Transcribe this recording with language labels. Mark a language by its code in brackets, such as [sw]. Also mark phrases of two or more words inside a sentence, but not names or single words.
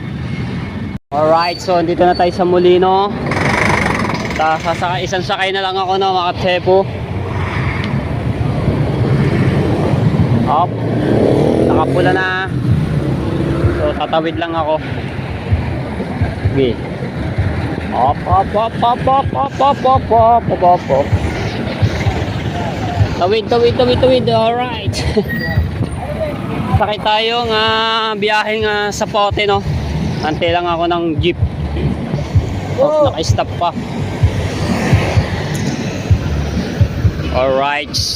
[tl] Alright, so dito na tayo sa Molino. Isang sakay na lang ako no mga tepo. Up. Nakapula na. So tatawid lang ako. Okay. Op, op, op, op, op, op, op, op, op, op, op, op. Tawid, tawid, tawid, tawid. Alright. Sakay tayo nga biyaheng sa Pote, no? Antay lang ako ng jeep. Oh, naka-stop pa. Alright.